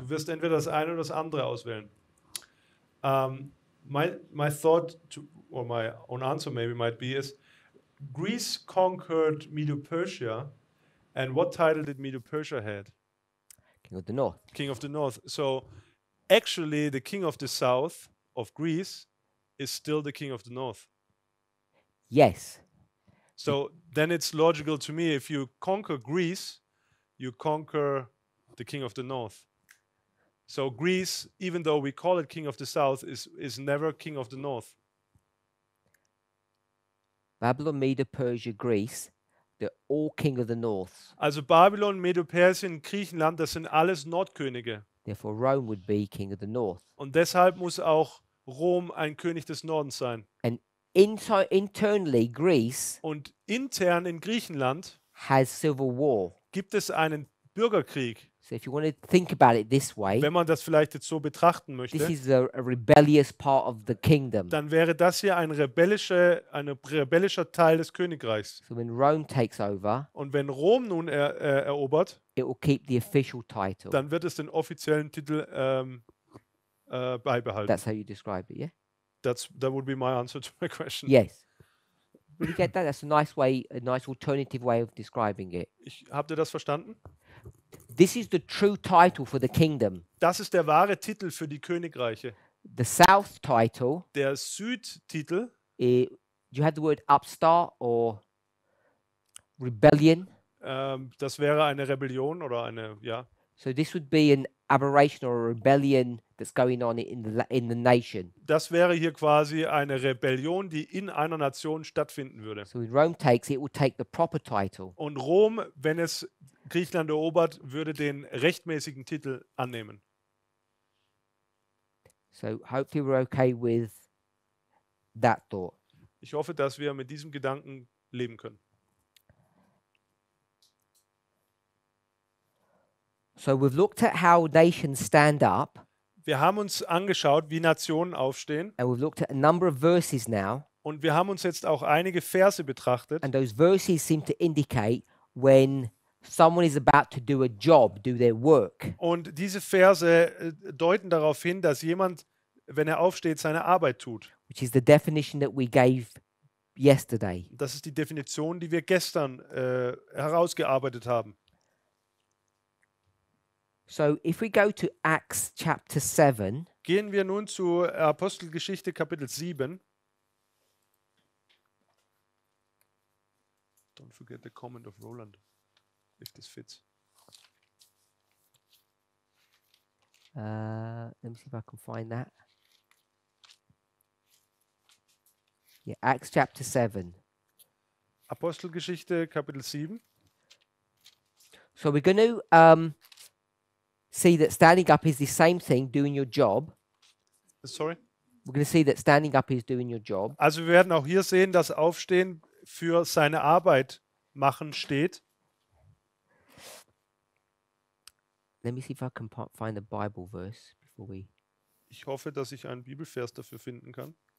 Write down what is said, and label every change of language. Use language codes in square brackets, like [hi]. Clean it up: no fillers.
[de] Du wirst entweder das eine oder das andere auswählen. [en] My thought, or my own answer maybe might be is, Greece conquered Medo-Persia, and what title did Medo-Persia had? King of the North. King of the North. So actually the king of the south of Greece is still the king of the north. Yes. So then it's logical to me, if you conquer Greece, you conquer the king of the north. So Greece, even though we call it king of the south, is never king of the north. Babylon, Medo, Persia, Greece, they're all king of the north. [de] Also Babylon, Medo-Persien, Griechenland, das sind alles Nordkönige. [en] Therefore, Rome would be king of the north. [de] Und deshalb muss auch Rom ein König des Nordens sein. [en] And internally, Greece [de] Und intern in Griechenland [en] has civil war. [de] gibt es einen Bürgerkrieg. [en] So if you want to think about it this way, [de] Wenn man das vielleicht jetzt so betrachten [en] this [de] möchte, [en] is a rebellious part of the kingdom. [de] dann wäre das hier ein rebellischer Teil des Königreichs. [en] So when Rome takes over, [de] Und wenn Rom nun erobert, [en] it will keep the official title. [de] dann wird es den offiziellen Titel beibehalten. [en] That's how you describe it, yeah? That would be my answer to my question. Yes. Will you get that? That's a nice way, a nice alternative way of describing it. [de] Habt ihr das verstanden? [en] This is the true title for the kingdom. [de] Das ist der wahre Titel für die Königreiche. [en] The south title, [de] Der Südtitel, [en] you had the word upstart or rebellion. [de] das wäre eine Rebellion oder eine, ja. [en] So this would be an aberration or a rebellion that's going on in the nation. [de] Das wäre hier quasi eine Rebellion, die in einer Nation stattfinden würde. [en] So when Rome takes it, it will take the proper title. [de] Und Rom, wenn es Griechenland erobert, würde den rechtmäßigen Titel annehmen. [en] So hopefully we're okay with that thought. [de] Ich hoffe, dass wir mit diesem Gedanken leben können. [en] So we've looked at how nations stand up, [de] Wir haben uns angeschaut, wie Nationen aufstehen, [en] and we've looked at a number of verses now, [de] und wir haben uns jetzt auch einige Verse betrachtet. [en] and those verses seem to indicate when someone is about to do a job, do their work. [de] Und diese Verse deuten darauf hin, dass jemand, wenn er aufsteht, seine Arbeit tut. [en] Which is the definition that we gave yesterday. [de] Das ist die Definition, die wir gestern herausgearbeitet haben. [en] So if we go to Acts chapter 7, [de] Gehen wir nun zu Apostelgeschichte Kapitel 7. [en] Don't forget the comment of Roland, if this fits. let me see if I can find that. Yeah, Acts chapter 7. [de] Apostelgeschichte Kapitel 7. [en] So we're going to see that standing up is the same thing, doing your job. Sorry. We're going to see that standing up is doing your job. [de] Also wir werden auch hier sehen, dass Aufstehen für seine Arbeit machen steht. [en] Let me see if I can find a Bible verse before we... [de] Ich hoffe, dass ich einen Bibelvers dafür finden kann.